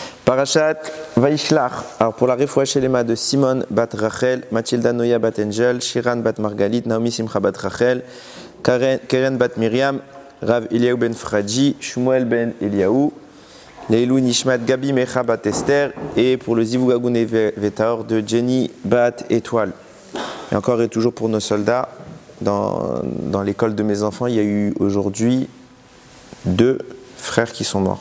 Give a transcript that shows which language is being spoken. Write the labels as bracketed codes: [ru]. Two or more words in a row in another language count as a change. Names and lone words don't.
[fr] Parashat Vaishlach. Alors pour la [he] רפואה שלמה [fr] de Simon bat Rachel, Mathilda Noya bat Angel, Shiran bat Margalit, Naomi Simcha bat Rachel, Keren bat Myriam, Rav Eliaou ben Fradji, Shmuel ben Eliaou, [he] לעילוי נשמת [fr] Gabi Mecha bat Esther, et pour le Zivugagun et Vetaor de Jenny bat Étoile. Et encore et toujours pour nos soldats, dans l'école de mes enfants, il y a eu aujourd'hui 2 frères qui sont morts.